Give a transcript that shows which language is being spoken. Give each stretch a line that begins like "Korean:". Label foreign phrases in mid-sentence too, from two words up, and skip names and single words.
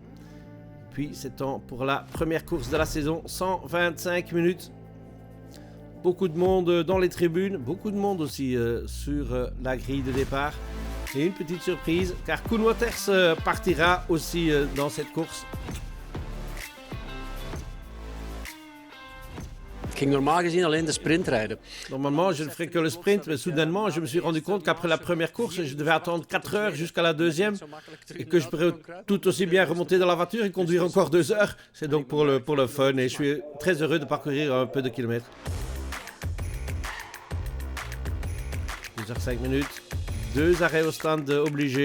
French: Puis c'est temps pour la première course de la saison, 125 minutes. Beaucoup de monde dans les tribunes, beaucoup de monde aussi sur la grille de départ. Et une petite surprise car Koen Wouters partira aussi dans cette course.
Dutch: Ik ging normaal gezien alleen de sprint rijden.
French: Normalement, je ne ferais que le sprint, mais soudainement, je me suis rendu compte qu'après la première course, je devais attendre 4 heures jusqu'à la deuxième et que je pourrais tout aussi bien remonter dans la voiture et conduire encore 2 heures. C'est donc pour le fun et je suis très heureux de parcourir un peu de kilomètres. 2h05 minutes, 2 arrêts au stand obligés.